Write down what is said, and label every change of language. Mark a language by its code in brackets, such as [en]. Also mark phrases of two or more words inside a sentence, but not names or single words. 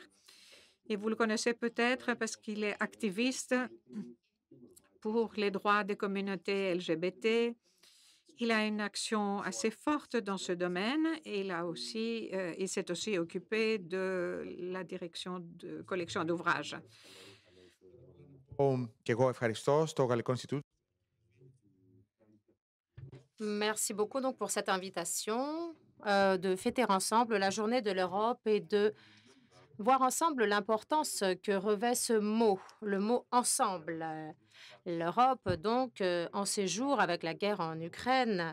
[fr] Et vous le connaissez peut-être parce qu'il est activiste pour les droits des communautés LGBT. Il a une action assez forte dans ce domaine et il s'est aussi occupé de la direction de collection d'ouvrages. [el] Και εγώ ευχαριστώ στο Γαλλικό Ινστιτούτο. [fr] Merci beaucoup donc pour cette invitation de fêter ensemble la journée de l'Europe et de voir ensemble l'importance que revêt ce mot, le mot ensemble. L'Europe, donc, en séjour avec la guerre en Ukraine.